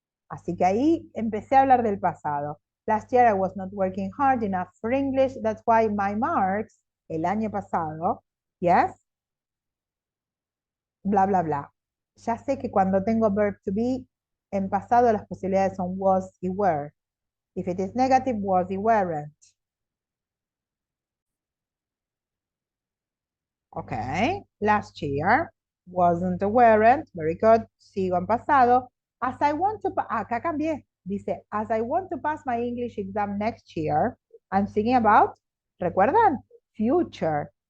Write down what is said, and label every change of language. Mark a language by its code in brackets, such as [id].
[es] Así que ahí empecé a hablar del pasado. [en] Last year I was not working hard enough for English. That's why my marks, [es] el año pasado, [en] yes, bla, bla, bla. [es] Ya sé que cuando tengo verb to be, en pasado las posibilidades son was y were. [en] If it is negative, was y weren't. Okay, last year, wasn't, weren't, very good. [es] Sigo en pasado. [en] As I want to, [es] acá cambié. [en] Dice, as I want to pass my English exam next year, I'm thinking about, ¿recuerdan? Future.